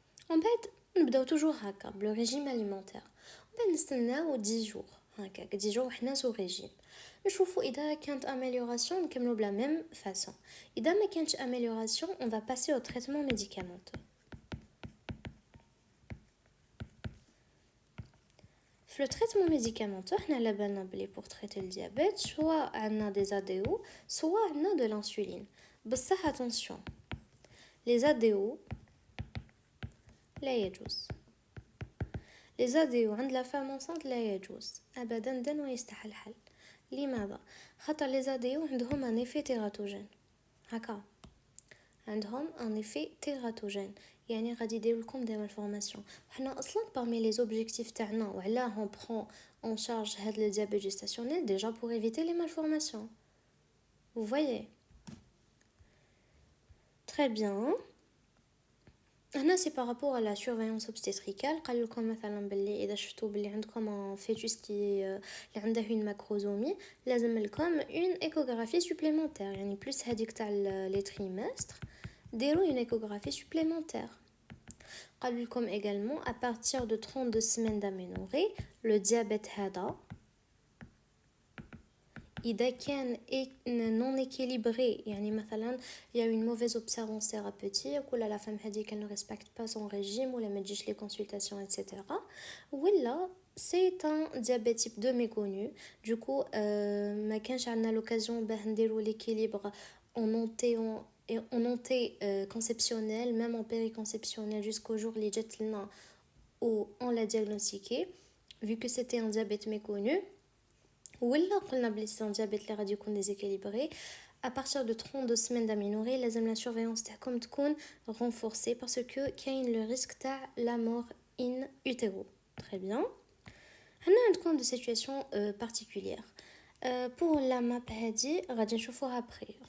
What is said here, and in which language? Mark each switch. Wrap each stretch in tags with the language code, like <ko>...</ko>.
<fr>En fait,</fr> <ar>نبداو</ar> <fr>toujours هكا le régime alimentaire. On</fr> <ar>نستناو</ar> <fr>10 jours. هكا 10 jours</fr> <ar>حنا</ar> <fr>sous régime.</fr> <ar>نشوفوا إذا كانت amélioration نكملوا بلا</ar> <fr>même façon.</fr> <ar>إذا ما كانتش</ar> <fr>amélioration, on va passer au traitement médicamenteux. Le traitement médicamenteux, on a la banane pour traiter le diabète, soit on a des ADO, soit on a de l'insuline. Mais ça, attention, les ADO,</fr> <ar>لا يجوز.</ar> <fr>Les ADO</fr> <ar>عند</ar> <fr>la femme enceinte</fr> <ar>لا يجوز أبدا ويستحل الحل. لماذا؟ خاطر</ar> <fr>les ADO عندهم un effet tératogène. هكا عندهم un effet tératogène.</fr> <ar>يعني غادي يديروا لكم</ar> <fr>des malformations.</fr> <ar>حنا اصلا</ar> <fr>parmi les objectifs تاعنا</fr> <ar>وعلاه</ar> <fr>on prend en charge هاد le diabète gestationnel déjà pour éviter les malformations. Vous voyez? Très bien.</fr> <ar>هنا</ar> <fr>c'est par rapport à la surveillance obstétricale.</fr> <ar>قال لكم مثلا باللي اذا شفتوا باللي عندكم</ar> <fr>un fœtus qui</fr> <ar>اللي عنده une macrosomie لازم لكم</ar> <fr>une échographie supplémentaire.</fr> <ar>يعني</ar> <fr>plus هذيك تاع les trimestres</fr> <ar>ديروا</ar> <fr>une échographie supplémentaire.</fr> <ar>قال لكم</ar> <fr>également à partir de 32 semaines d'aménorrhée le diabète هذا إذا كان non équilibré يعني مثلا il y a une mauvaise observance thérapeutique ou la femme هذه qu'elle ne respecte pas son régime ou la</fr> <ar>ما تجيش</ar> <fr>les consultations etc. ولا c'est un diabète type 2 méconnu. Du coup</fr> <ar>ما كانش عندنا</ar> <fr>l'occasion</fr> <ar>باه نديروا</ar> <fr>l'équilibre en antéconceptionnel, même en périconceptionnel jusqu'au jour</fr> <ar>اللي جات لنا</ar> <fr>où on l'a diagnostiqué vu que c'était un diabète méconnu.</fr> <ar>ولا قلنا بلي سي ان ديابيت اللي غادي يكون</ar> <fr>déséquilibré. À partir de 32 semaines d'aménorrhée</fr> <ar>لازم</ar> <fr>la surveillance</fr> <ar>تاعكم تكون</ar> <fr>renforcée parce que كاين le risque تاع la mort in utero. Très bien. هنا عندكم des situations particulières. Pour la map</fr> <ar>هادي غادي نشوفوها</ar> <fr>après.</fr>